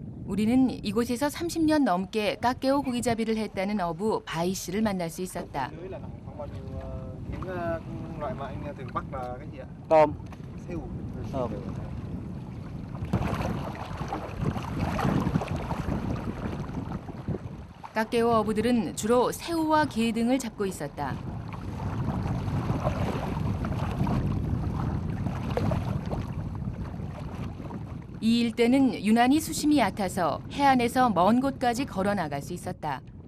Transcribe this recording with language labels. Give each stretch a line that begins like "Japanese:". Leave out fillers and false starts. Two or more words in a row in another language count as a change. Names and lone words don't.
Korean: 우리는 이곳에서 30년 넘게 깎개오 고기잡이를 했다는 어부 바이 씨를 만날 수 있었다.
Vietnamese: Những loại mà anh thường bắt là cái gì ạ? Tôm. Sêu. Tôm.
Korean: 깎개오 어부들은 주로 새우와 게 등을 잡고 있었다. 이 일대는 유난히 수심이 얕아서 해안에서 먼 곳까지 걸어 나갈 수 있었다.